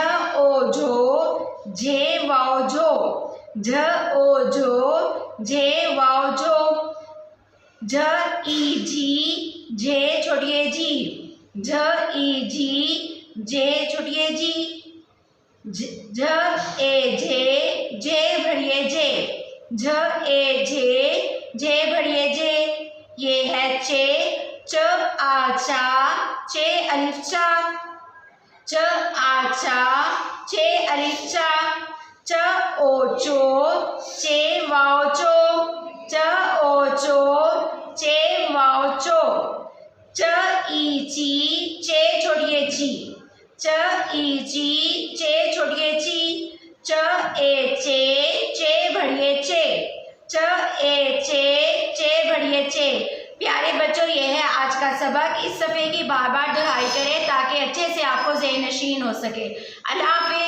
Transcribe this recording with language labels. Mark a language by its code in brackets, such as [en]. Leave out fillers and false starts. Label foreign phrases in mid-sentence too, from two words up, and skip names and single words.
[ur] او جھو، جے واؤ جھو، جھ او جھو، جے واؤ جھو، جھ ای جی، جے چھوٹی یے جی، جھ ای جی، جے چھوٹی یے جی، جھ اے جے بڑی یے جے، جھ اے جے بڑی یے جے. یہ ہے چے، چ آ چا، چے الف چا، چ آ چا, چے الف چا، چ او چو، چے واؤ چو، چ او چو، چے واؤ چو، چ ای چی، چے چھوٹی یے چی، چ ای چی، چے چھوٹی یے چی، چ اے چے بڑی یے چے، چ اے چے بڑی یے چے. پیارے بچوں یہ ہے آج کا سبق۔ اس صفحے کی بار بار دہائی کریں تاکہ اچھے سے آپ کو ذہن نشین ہو سکے. अल्लाह